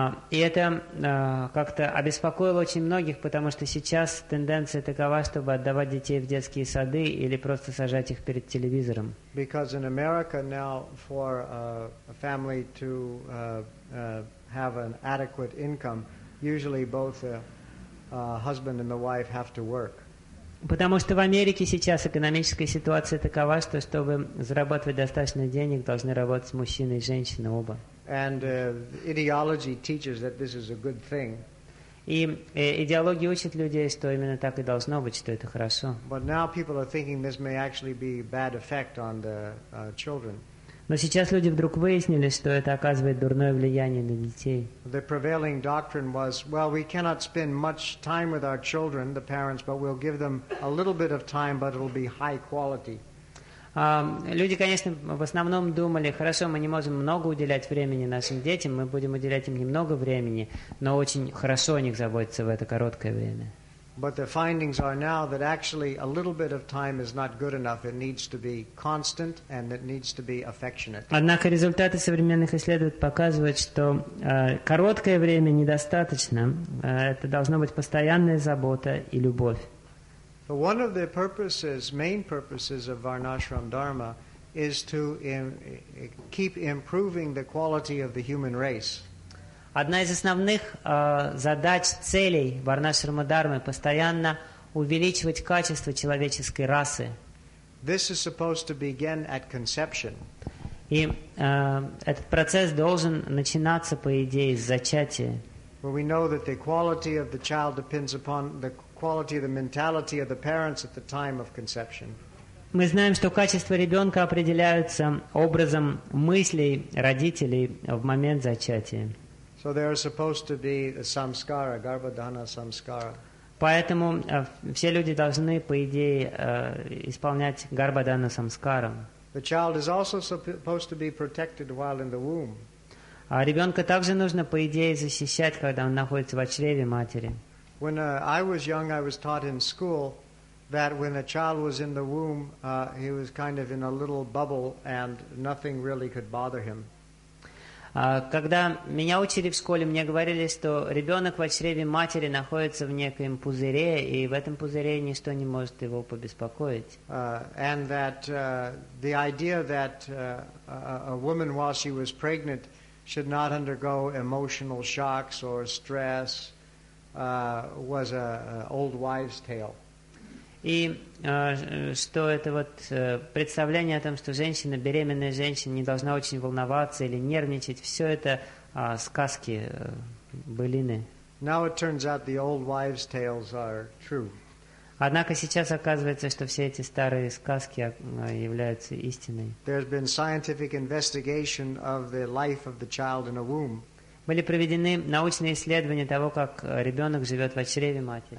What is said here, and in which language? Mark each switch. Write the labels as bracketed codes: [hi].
[ru] И это как-то обеспокоило очень многих, потому что сейчас тенденция такова, чтобы отдавать детей в детские сады или просто сажать их перед телевизором. [en] Because in America now for a family to have an adequate income, usually both the husband and the wife have to work. [ru] Потому что в Америке сейчас экономическая ситуация такова, что чтобы зарабатывать достаточно денег, должны работать мужчина и женщина оба. [en] And ideology teaches that this is a good thing. [ru] И идеология учит людей, что именно так и должно быть, что это хорошо. [en] But now people are thinking this may actually be a bad effect on the children. [ru] Но сейчас люди вдруг выяснили, что это оказывает дурное влияние на детей. [en] The prevailing doctrine was, well, we cannot spend much time with our children, the parents, but we'll give them a little bit of time, but it'll be high quality. [ru] Люди, конечно, в основном думали, хорошо, мы не можем много уделять времени нашим детям, мы будем уделять им немного времени, но очень хорошо о них заботиться в это короткое время. [en] But the findings are now that actually a little bit of time is not good enough. It needs to be constant and it needs to be affectionate. [ru] Однако результаты современных исследований показывают, что короткое время недостаточно. Это должно быть постоянная забота и любовь. [en] One of the purposes, main purposes of Varnashram Dharma is to keep improving the quality of the human race. [ru] Одна из основных задач, целей Варнашрама Дармы – постоянно увеличивать качество человеческой расы. [en] This is supposed to begin at conception. [ru] И этот процесс должен начинаться, по идее, с зачатия. [en] Well, we know that the quality of the child depends upon the quality of the mentality of the parents at the time of conception. [ru] Мы знаем, что качество ребенка определяется образом мыслей родителей в момент зачатия. [en] So there is supposed to be a samskara, garbhadhana samskara. [ru] Поэтому все люди должны, по идее, исполнять garbhadhana samskara. [en] The child is also supposed to be protected while in the womb. [ru] А ребенка также нужно, по идее, защищать, когда он находится в чреве матери. [en] When I was young, I was taught in school that when a child was in the womb, he was kind of in a little bubble and nothing really could bother him. [ru] Когда меня учили в школе, мне говорили, что ребенок в чреве матери находится в неком пузыре, и в этом пузыре ничто не может его побеспокоить. [en] And that the idea that a woman, while she was pregnant, should not undergo emotional shocks or stress was an old wives' tale. [ru] И что это вот представление о том, что женщина, беременная женщина, не должна очень волноваться или нервничать, все это сказки, былины. [en] Now it turns out the old wives' tales are true. [ru] Однако сейчас оказывается, что все эти старые сказки являются истиной. [en] There's been scientific investigation of the life of the child in a womb. [ru] Были проведены научные исследования того, как ребенок живет в чреве матери.